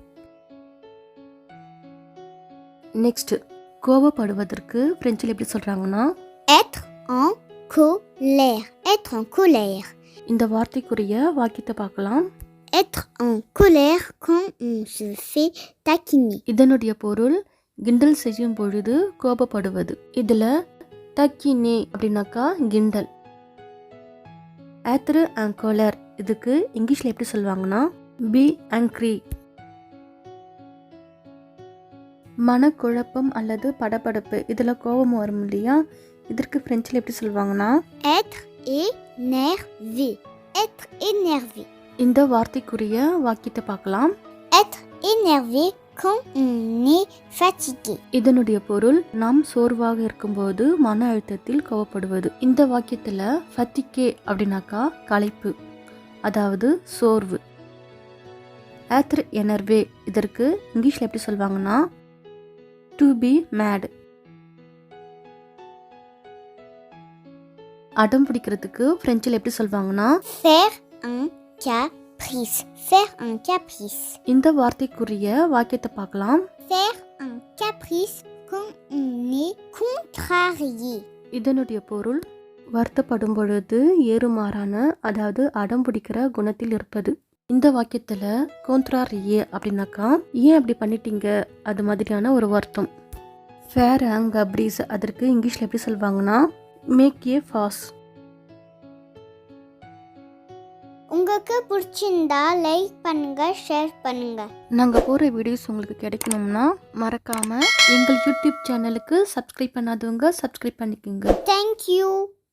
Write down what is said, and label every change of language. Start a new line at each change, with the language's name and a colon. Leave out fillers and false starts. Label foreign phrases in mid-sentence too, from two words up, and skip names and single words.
Tamil: நெக்ஸ்ட் கோபப்படுவதற்கு பிரெஞ்சில் எப்படி சொல்கிறாங்கன்னா
French: Être en colère. Être en colère.
Tamil: இந்த வார்த்தைக்குரிய வாக்கியத்தை பார்க்கலாம்.
French: Être en colère quand on se fait taquiner.
Tamil: இதனுடைய பொருள் கிண்டல் செய்யும் பொழுது கோபப்படுவது. இதில் தக்கினே அப்படின்னாக்கா கிண்டல்.
French: être en colère
Tamil: இதுக்கு இங்கிலீஷில் எப்படி சொல்லுவாங்கன்னா
English: be angry.
Tamil: மனக்குழப்பம் அல்லது படபடப்பு, இதில் கோபம் வரும் இல்லையா, இதற்கு பிரெஞ்சில் எப்படி சொல்லுவாங்கன்னா
French: Être énervé. Être énervé.
Tamil: இந்த வார்த்தைக்குரிய வாக்கியத்தை பார்க்கலாம்.
French: Être énervé quand on est fatigué.
Tamil: இதனுடைய பொருள் நாம் சோர்வாக இருக்கும்போது மன அழுத்தத்தில் கோபப்படுவது. இந்த வாக்கியத்தில் ஃபத்திகே அப்படின்னாக்கா களைப்பு, அதாவது சோர்வு.
French: être énervé
Tamil: இதற்கு இங்கிலீஷில் எப்படி சொல்லுவாங்கன்னா
English: to be mad.
Tamil: அடம் பிடிக்கிறதுக்கு பிரெஞ்சில் எப்படி சொல்லுவாங்கன்னா
French: Faire un caprice. Faire un caprice.
Tamil: இந்த வார்த்தைக்குரிய வாக்கியத்தை பார்க்கலாம்.
French: Faire un caprice quand on est contrarié.
Tamil: இதனுடைய பொருள் வருத்தப்படும் பொழுது ஏறுமாறான, அதாவது அடம் பிடிக்கிற குணத்தில் இருப்பது. இந்த வாக்கியத்தில் கோந்த்ராரியே அப்படின்னாக்கா ஏன் அப்படி பண்ணிட்டீங்க அது மாதிரியான ஒரு வருத்தம்.
French: faire un caprice
Tamil: அதற்கு இங்கிலீஷில் எப்படி சொல்லுவாங்கன்னா
English: make a fuss.
Tamil: உங்களுக்கு பிடிச்சிருந்தா லைக் பண்ணுங்க, ஷேர் பண்ணுங்க. நாங்கள் போகிற வீடியோஸ் உங்களுக்கு கிடைக்கணும்னா மறக்காமல் எங்கள் யூடியூப் சேனலுக்கு சப்ஸ்கிரைப் பண்ணாதவங்க சப்ஸ்கிரைப் பண்ணிக்கோங்க.
English: Thank you.